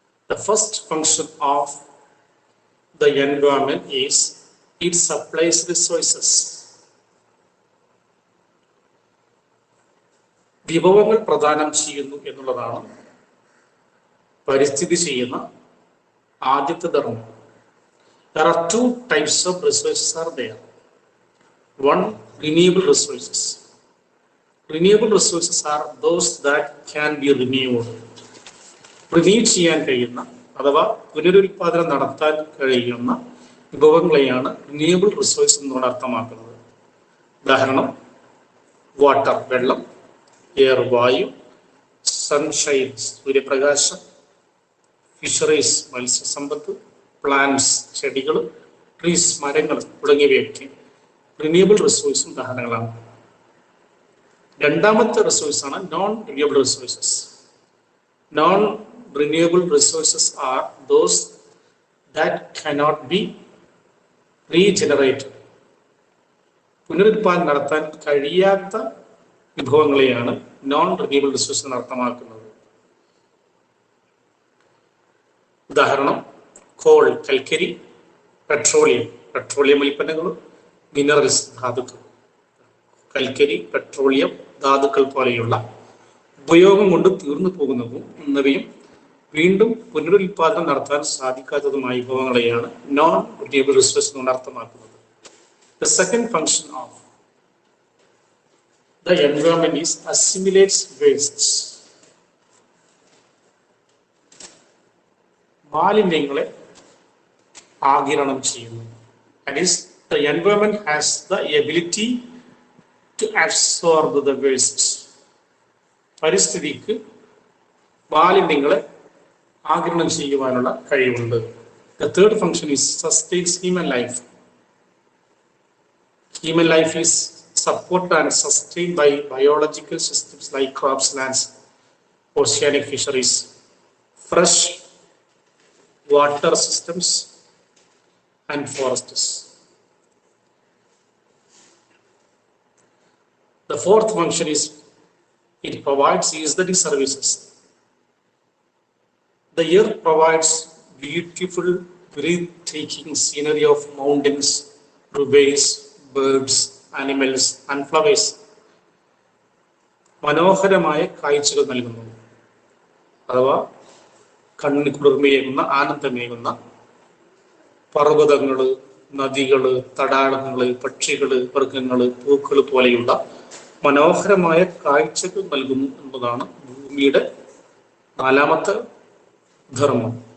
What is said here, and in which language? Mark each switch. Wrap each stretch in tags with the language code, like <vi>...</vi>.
<en>The first function of the environment is it supplies resources.</en> <ml>വിഭവങ്ങൾ പ്രദാനം ചെയ്യുന്നു എന്നുള്ളതാണ് പരിസ്ഥിതി ചെയ്യുന്ന ആദ്യത്തെ ധർമ്മം.</ml> <en>There are two types of resources are there. One, renewable resources. Renewable resources are those that can be renewed.</en> <ml>Renew ചെയ്യാൻ കഴിയുന്ന അഥവാ പുനരുൽപാദനം നടത്താൻ കഴിയുന്ന വിഭവങ്ങളെയാണ് റിന്യൂവബിൾ റിസോഴ്സ് എന്നുകൊണ്ട് അർത്ഥമാക്കുന്നത്. ഉദാഹരണം, വാട്ടർ വെള്ളം, എയർ വായു, സൺഷൈൻ സൂര്യപ്രകാശം, ഫിഷറീസ് മത്സ്യസമ്പത്ത്, പ്ലാന്റ്സ് ചെടികൾ, ട്രീസ് മരങ്ങൾ തുടങ്ങിയവയൊക്കെ റിന്യൂവബിൾ റിസോഴ്സും ഉദാഹരണങ്ങളാണ്. രണ്ടാമത്തെ റിസോഴ്സാണ് non renewable resources.</ml> <en>Non-renewable resources are those that cannot be regenerated.</en> <ml>പുനരുൽപാദനം നടത്താൻ കഴിയാത്ത വിഭവങ്ങളെയാണ് നോൺ റിന്യൂവബിൾ റിസോഴ്സ് എന്ന് അർത്ഥമാക്കുന്നത്. ഉദാഹരണം, കോൾ കൽക്കരി, പെട്രോളിയം ഉൽപ്പന്നങ്ങൾ, മിനറൽസ് ധാതുക്കൾ. കൽക്കരി, പെട്രോളിയം, ധാതുക്കൾ പോലെയുള്ള ഉപയോഗം കൊണ്ട് തീർന്നു പോകുന്നവയും വീണ്ടും പുനരുൽപാദനം നടത്താൻ സാധിക്കാത്തതുമായ വിഭവങ്ങളെയാണ് നോൺ റിന്യൂവബിൾ റിസോഴ്സ് കൊണ്ട് അർത്ഥമാക്കുന്നത്.</ml> <en>The second function of the environment is assimilates wastes.</en> <ml>മാലിന്യങ്ങളെ ആഗിരണം ചെയ്യുന്നു.</ml> <en>That is, the environment has the ability to absorb the wastes.</en> <ml>പരിസ്ഥിതിക്ക് മാലിന്യങ്ങളെ ആഗിരണം ചെയ്യുവാനുള്ള കഴിവുണ്ട്.</ml> <en>The third function is sustains human life. Human life is supported and sustained by biological systems like crops, lands, oceanic fisheries, fresh water systems, and forests. The fourth function is it provides utility services. The earth provides beautiful, breathtaking scenery of mountains, rivers, birds, animals, and flowers.</en> <ml>മനോഹരമായ കാഴ്ചകൾ നൽകുന്നു. അഥവാ കണ്ണിന് കുളിർമയേകുന്ന, ആനന്ദമേകുന്ന പർവ്വതങ്ങള്, നദികള്, തടാകങ്ങള്, പക്ഷികള്, മൃഗങ്ങള്, പൂക്കള് പോലെയുള്ള മനോഹരമായ കാഴ്ചകൾ നൽകുന്നു എന്നതാണ് ഭൂമിയുടെ നാലാമത്തെ ധർമ്മം.</ml>